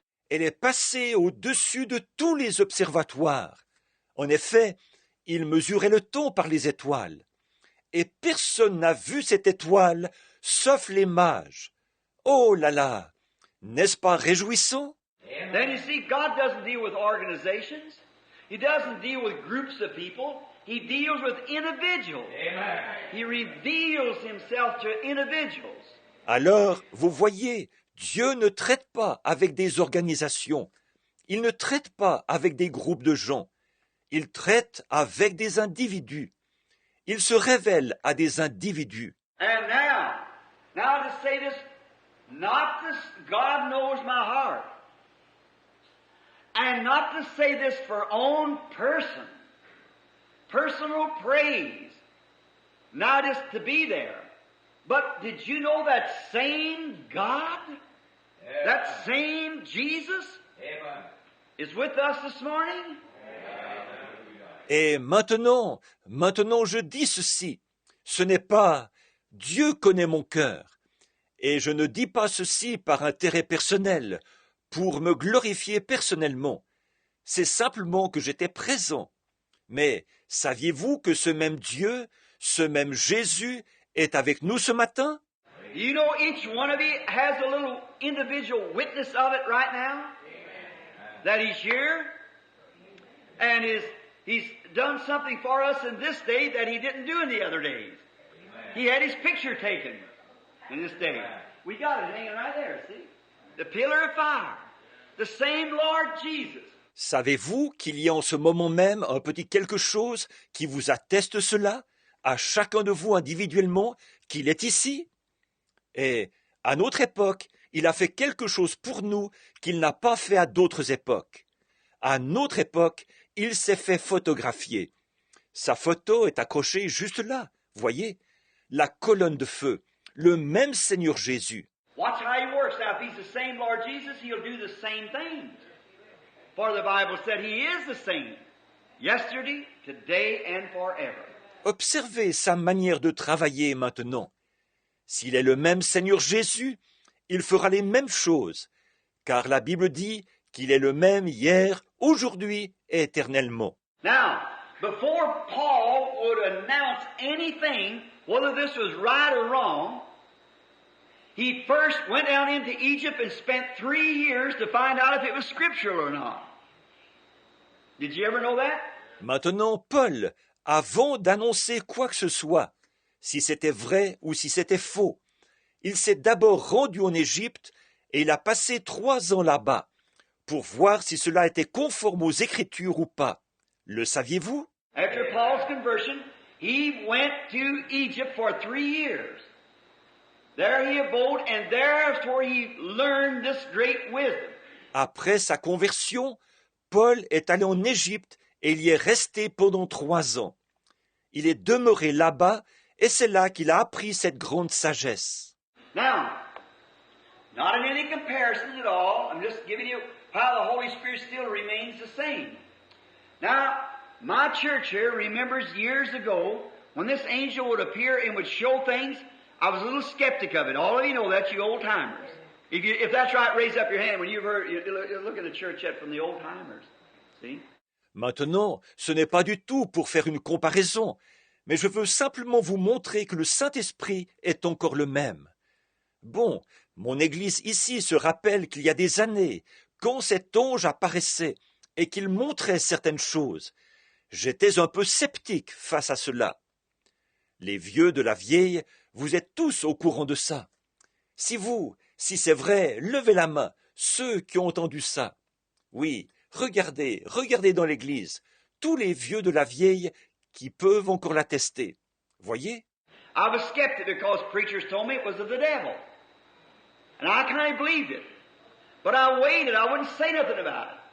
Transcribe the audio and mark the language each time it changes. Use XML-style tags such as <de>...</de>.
<fr>Elle est passée au-dessus de tous les observatoires. En effet, ils mesuraient le temps par les étoiles. Et personne n'a vu cette étoile, sauf les mages. Oh là là! N'est-ce pas réjouissant?</fr> <en>Then you see, God doesn't deal with organizations. He doesn't deal with groups of people. He deals with individuals. Amen. He reveals himself to individuals.</en> <fr>Alors, vous voyez, Dieu ne traite pas avec des organisations. Il ne traite pas avec des groupes de gens. Il traite avec des individus. Il se révèle à des individus.</fr> <en>And now to say this, not this, God knows my heart. And not to say this for own personal praise, not just to be there. But did you know that same God, that same Jesus, Amen. is with us this morning?</en> <fr>Et maintenant je dis ceci. Ce n'est pas Dieu connaît mon cœur. Et je ne dis pas ceci par intérêt personnel, pour me glorifier personnellement. C'est simplement que j'étais présent. Mais saviez-vous que ce même Dieu, ce même Jésus est avec nous ce matin?</fr> <en>You know, each one of you has a little individual witness of it right now. That He's here, and He's done something for us in this day that He didn't do in the other days. He had His picture taken in this day. We got it hanging right there, see? The pillar of fire. The same Lord Jesus.</en> <fr>Savez-vous qu'il y a en ce moment même un petit quelque chose qui vous atteste cela, à chacun de vous individuellement, qu'il est ici? Et à notre époque, il a fait quelque chose pour nous qu'il n'a pas fait à d'autres époques. À notre époque, il s'est fait photographier. Sa photo est accrochée juste là, voyez, la colonne de feu, le même Seigneur Jésus.</fr> <en>Watch how He works. Now, if He's the same Lord Jesus, He'll do the same things. For the Bible said He is the same, yesterday, today, and forever.</en> <fr>Observez sa manière de travailler maintenant. S'il est le même Seigneur Jésus, il fera les mêmes choses, car la Bible dit qu'il est le même hier, aujourd'hui et éternellement.</fr> <en>Now, before Paul would announce anything, whether this was right or wrong, he first went down into Egypt and spent 3 years to find out if it was scriptural or not. Did you ever know that?</en> <fr>Maintenant, Paul, avant d'annoncer quoi que ce soit, si c'était vrai ou si c'était faux, il s'est d'abord rendu en Égypte et il a passé 3 ans là-bas pour voir si cela était conforme aux Écritures ou pas. Le saviez-vous?</fr> <en>After Paul's conversion, he went to Egypt for 3 years. There he abode, and there's where he learned this great wisdom.</en> <fr>Après sa conversion, Paul est allé en Égypte et il y est resté pendant 3 ans. Il est demeuré là-bas et c'est là qu'il a appris cette grande sagesse.</fr> <en>Now, not in any comparison at all, I'm just giving you how the Holy Spirit still remains the same. Now, my church here remembers years ago when this angel would appear and would show things. I was a little skeptic of it. All of you know that, you old timers. If that's right, raise up your hand when you've heard. You look at the church yet from the old timers. See?</en> <fr>Maintenant, ce n'est pas du tout pour faire une comparaison, mais je veux simplement vous montrer que le Saint-Esprit est encore le même. Bon, mon Église ici se rappelle qu'il y a des années, quand cet ange apparaissait et qu'il montrait certaines choses, j'étais un peu sceptique face à cela. Les vieux de la vieille, vous êtes tous au courant de ça. Si c'est vrai, levez la main, ceux qui ont entendu ça. Oui, regardez dans l'église, tous les vieux de la vieille qui peuvent encore l'attester. Voyez?</fr> <en>I was skeptic because preachers told me it was of the devil. And I kind of believed it. But I waited, I wouldn't say nothing about it.</en>